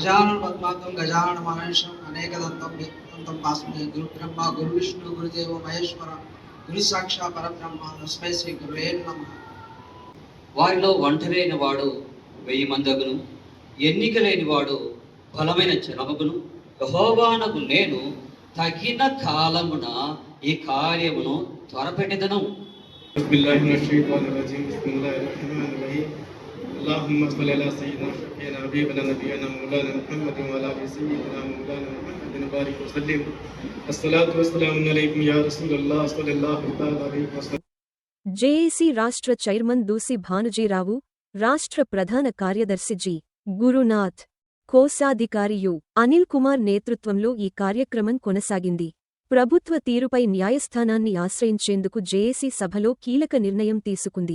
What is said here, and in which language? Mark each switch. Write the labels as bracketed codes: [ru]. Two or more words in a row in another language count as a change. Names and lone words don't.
[te] వారిలో ఒంటరైన వాడు 1000 మందగును, ఎన్నిక లేని వాడు బలమైన జనమగును. యెహోవానగు నేను తగిన కాలమున ఈ కార్యమును త్వరపెట్టెదను. [ar] اللهم صل على سيدنا شفيعنا حبيبنا نبينا مولانا محمد وعلى ال سيدنا مولانا محمد وبارك وسلم. الصلاة والسلام عليكم يا رسول الله صلى الله عليه وسلم. [te] జేఏసీ రాష్ట్ర చైర్మన్ దూసి భానుజీరావు, రాష్ట్ర ప్రధాన కార్యదర్శి జి. గురునాథ్, కోశాధికారి యు. అనిల్ కుమార్ నేతృత్వంలో ఈ కార్యక్రమం కొనసాగింది. ప్రభుత్వ తీరుపై న్యాయస్థానాన్ని ఆశ్రయించేందుకు జేఏసీ సభలో కీలక నిర్ణయం తీసుకుంది.